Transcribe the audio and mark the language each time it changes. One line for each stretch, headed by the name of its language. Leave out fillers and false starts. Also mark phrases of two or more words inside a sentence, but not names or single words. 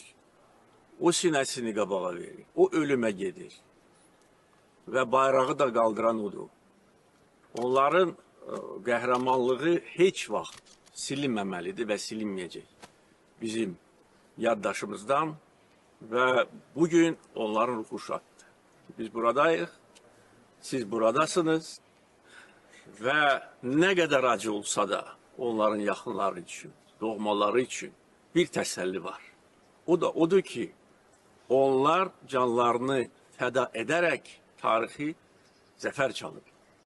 Azerbaijani: O sinəsini qabağa verir. O ölümə gedir. Və bayrağı da qaldıran odur. Onların qəhrəmanlığı heç vaxt silinməməlidir və silinməyəcək. Bizim yaddaşımızdan
Turkish: Ve bugün
Azerbaijani: onların ruhu şaddır.
Turkish: Biz buradayız, siz buradasınız ve ne kadar acı olsa da onların yakınları için,
Azerbaijani: doğmaları için bir təsəlli var.
Turkish: O da odur ki, onlar canlarını feda ederek tarihi zafer çalıp